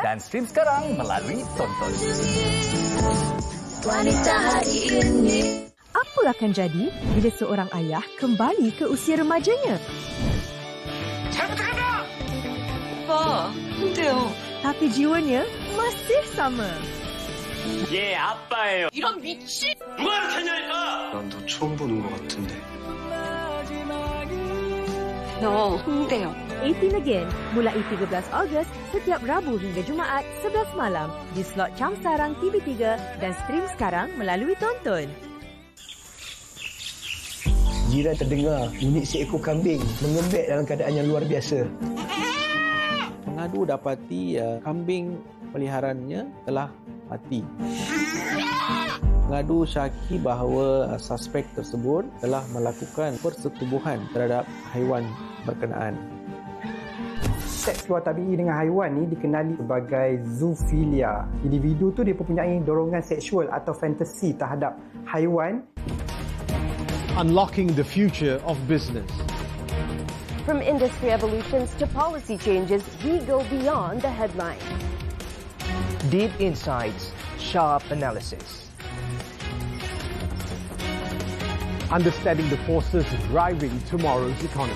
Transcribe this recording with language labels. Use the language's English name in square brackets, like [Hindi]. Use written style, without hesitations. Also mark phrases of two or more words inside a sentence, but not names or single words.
[Malay] dan stream sekarang melalui Tonton. Wanita hari ini. Apa akan jadi bila seorang ayah kembali ke usia remajanya? Pa, tidak. Tapi jiwanya masih sama. [Korean] 얘 아빠예요. 이런 미친! 누가 이렇게 했냐니까! 난 너 처음 보는 것 같은데. [Malay] No, tidak. 18 Again, mulai 13 Ogos, setiap Rabu hingga Jumaat, 11 malam, di slot Cam Sarang TV3 dan stream sekarang melalui Tonton. Jiran terdengar bunyi seekor kambing mengembek dalam keadaan yang luar biasa. Pengadu dapati kambing peliharaannya telah mati. Pengadu syaki bahawa suspek tersebut telah melakukan persetubuhan terhadap haiwan berkenaan. Seks luar tabi'i dengan haiwan ni dikenali sebagai zoofilia. Individu tu dia mempunyai dorongan seksual atau fantasi terhadap haiwan. [English] Unlocking the future of business. From industry evolutions to policy changes, we go beyond the headline. Deep insights, sharp analysis. Understanding the forces driving tomorrow's economy.